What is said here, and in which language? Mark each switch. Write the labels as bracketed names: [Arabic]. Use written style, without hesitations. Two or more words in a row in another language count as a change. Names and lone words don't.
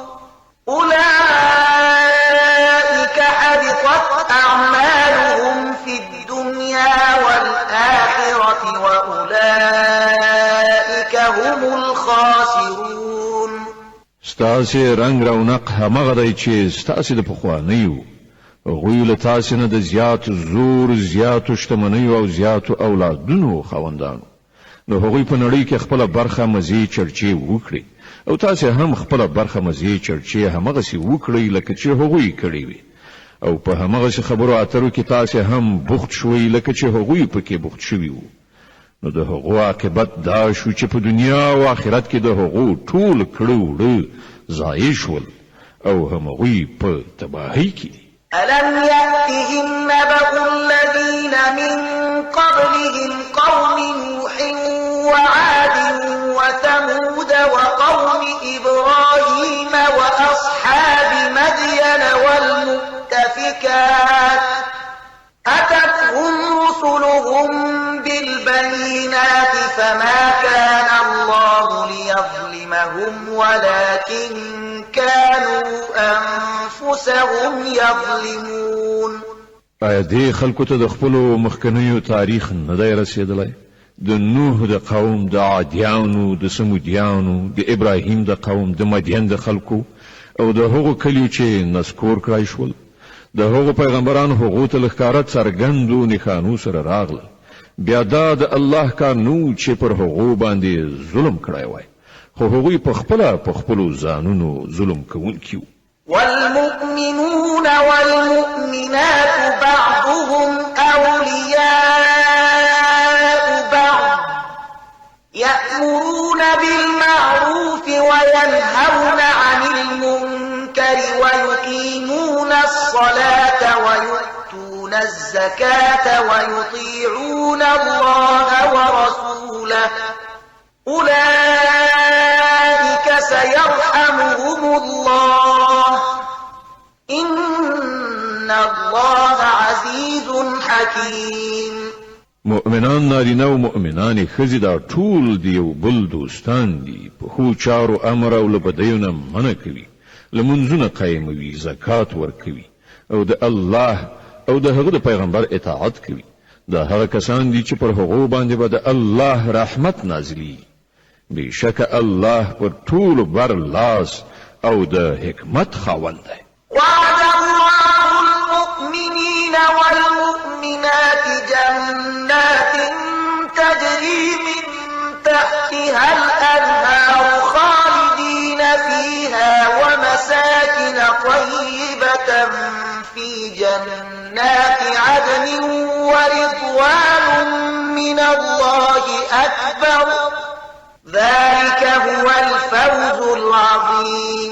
[Arabic] أولئك حبطت أعمالهم في الدنيا والآخرة وأولئك هم الخاسرون. [Pashto] ستاسې رنگ رونق همغه دی چې ستاسې د پخوانیو هغوی له تاسې نه د زیات زور، زیاتو شتمنیو او زیاتو اولادونو خاوندانو، نو هغوی په نړۍ کې خپله برخه مزې چرچې وکړي او تاسې هم خپله برخه مزې چرچې همغسې وکړئ لکه چې هغوی کړې وي، او په همغسې خبرو اترو کې تاسې هم بوخت شوئ لکه چې هغوی پکې بوخت شوي وو. نو د هغو عاقبت دا شو چې په دنیا او آخرت کې د هغو ټول کړه وړه ضایع شول او همغوی په تباهۍ کې دي. [Arabic] ألم يأتهم نبأ الذين من قبلهم قوم نوح وعاد وثمود وقوم إبراهيم وأصحاب مدين والمؤتفكات أتتهم رسلهم بالبينات فما كان الله ليظلمهم ولكن كانوا أنفسهم يظلمون. [Pashto] آیا دې خلکو ته د خپلو مخکنیو تاریخ نه دی رسېدلی؟ د نوح د قوم، د عادیانو، د سمودیانو، د ابراهیم د قوم، د مدین د خلکو او د هغو کلیو چې نسکور کړای شول، د هغو پیغمبرانو هغو ته له ښکاره څرګندو نښانو سره راغلل. بیا دا د الله کار نو چې پر هغو باندې ظلم کړی وای خو هغوی په خپلو ځانونو ظلم کوونکي وو. [Arabic] والمؤمنون والمؤمنات بعضهم أولياء بعض يأمرون بالمعروف وينهون عن المنكر ويقيمون الصلاة ويؤتون الزكاة ويطيعون الله ورسوله أولئك سيرحمهم الله إن الله عزيز حكيم. [Pashto] مؤمنان نارینه او مؤمنان ښځې دا ټول د یو بل دوستان دي په ښو چارو امر او له بدیو نه منع کوي لمونځونه قایموي زکات ورکوي او د الله او د هغه د پیغمبر اطاعت کوي. دا هغه کسان دي چې پر هغو باندې به د الله رحمت نازلي. بشک الله پر ټول بر لاس او د حکمت خاوند دی. [Arabic] وعد الله المؤمنين والمؤمنات جنات تجري من تحتها الأنهار خالدين فيها ومساكن طيبة في جنات عدن ورضوان من الله أكبر ذلك هو الفوز العظيم.